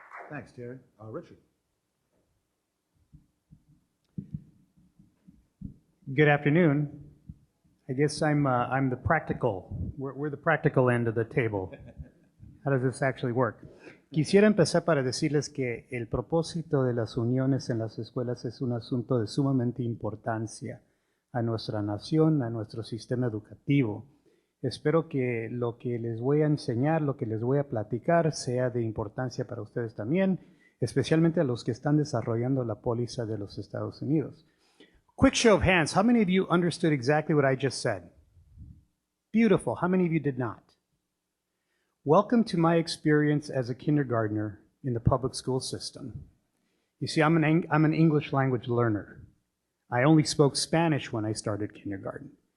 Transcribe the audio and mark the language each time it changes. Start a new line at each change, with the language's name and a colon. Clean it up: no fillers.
English: Thanks, Terry. Richard. Good afternoon. I guess I'm the practical. We're the practical end of the table. How does this actually work?
Spanish: Quisiera empezar para decirles que el propósito de las uniones en las escuelas es un asunto de sumamente importancia a nuestra nación, a nuestro sistema educativo. Espero que lo que les voy a enseñar, lo que les voy a platicar, sea de importancia para ustedes también, especialmente a los que están desarrollando la póliza de los Estados Unidos.
English: Quick show of hands, how many of you understood exactly what I just said? Beautiful. How many of you did not? Welcome to my experience as a kindergartner in the public school system. You see, I'm an English language learner. I only spoke Spanish when I started kindergarten.